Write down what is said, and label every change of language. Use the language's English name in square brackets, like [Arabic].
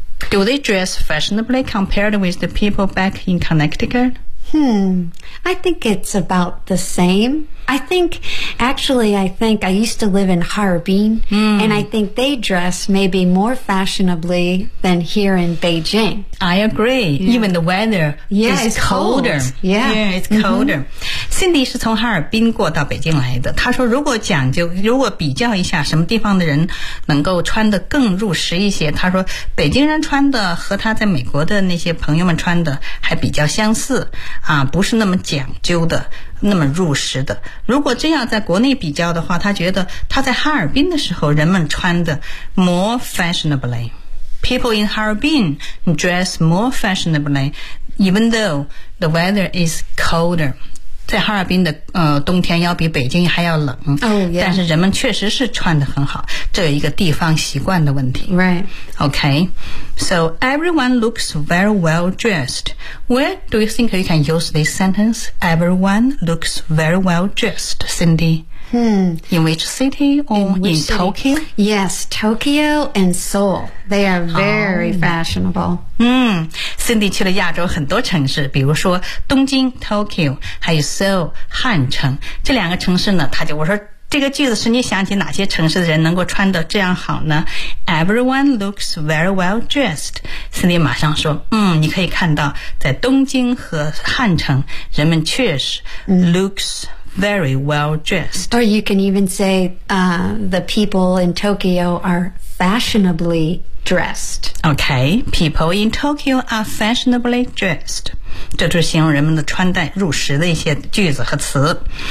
[English] Do they dress fashionably compared with the people back in Connecticut? I think it's about the same. I think I used to live in Harbin, and I think they dress maybe more fashionably than here in Beijing. I agree. Yeah. Even the weather is colder. Yeah, it's colder. [Chinese] Cindy 是从哈尔滨过到北京来的。她说如果讲究，如果比较一下什么地方的人能够穿得更入时一些，她说北京人穿的和她在美国的那些朋友们穿的还比较相似啊，不是那么讲究的，那么入时的。如果这样在国内比较的话，她觉得她在哈尔滨的时候人们穿的 [English] more fashionably. People in Harbin dress more fashionably even though the weather is colder. [Chinese] 在哈尔滨的冬天要比北京还要冷、但是人们确实是穿得很好，这有一个地方习惯的问题。 [English] Right. Okay. So everyone looks very well dressed. Where do you think you can use this sentence? Everyone looks very well dressed, Cindy. In which city or in Tokyo? Yes, Tokyo and Seoul. They are very fashionable. [Chinese] Cindy 去了亚洲很多城市，比如说东京 Tokyo 还有 Seoul 汉城，这两个城市呢，他就我说这个句子是你想起哪些城市的人能够穿得这样好呢？ [English] Everyone looks very well dressed. [Chinese] Cindy 马上说你可以看到在东京和汉城人们确实 [English] looks very well dressed. Or you can even say the people in Tokyo are fashionably dressed. Okay, people in Tokyo are fashionably dressed. [Chinese] 这就是形容人们的穿戴入时的一些句子和词。